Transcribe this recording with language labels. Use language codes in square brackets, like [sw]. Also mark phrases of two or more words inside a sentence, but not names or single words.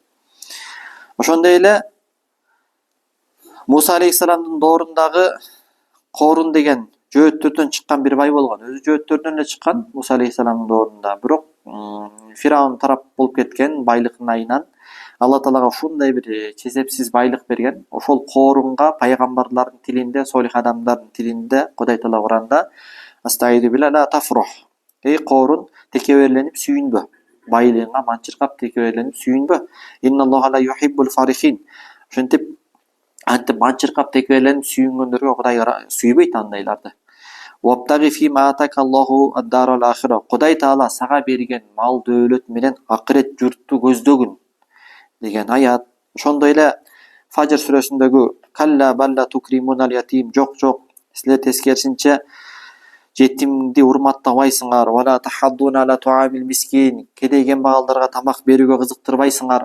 [ky] Ошондой эле Муса алейхиссаламдын доорундагы Корун деген жөөттөрдөн чыккан бир бай болгон. Өзү жөөттөрдөн эле чыккан Муса алейхиссаламдын доорунда. Бирок Фираун тарап болуп кеткен байлыгын айынан Алла Таалага ушундай бир чесепсиз байлык берген. Ошол Корунга пайгамбарлардын тилинде, солих адамдардын тилинде Кудай Таала Куранда [ar] أستعيذ بالله لا تفرح. [ky] Эй Корун, текеберленип сүйүнбө. Байлыгыңа манчыркап текеберленип сүйүнбө. [ar] إن الله لا يحب الفرحين. [ky] Ошентип антип манчыркап текеберленип сүйүнгөндөргө Кудай сүйбөйт андайларды. [ar] وابتغ فيما آتاك الله الدار الآخرة. [ky] Кудай Таала сага берген мал дөөлөт менен акырет журтту көздөгүн деген аят. Ошондой эле Фажр сүрөсүндөгү [ar] كلا بل لا تكرمون اليتيم, [ky] жок, силер тескерисинче жетимди урматтабайсыңар. [ar] ولا تحاضون على طعام المسكين, [ky] кедей кембагалдарга тамак берүүгө кызыктырбайсыңар.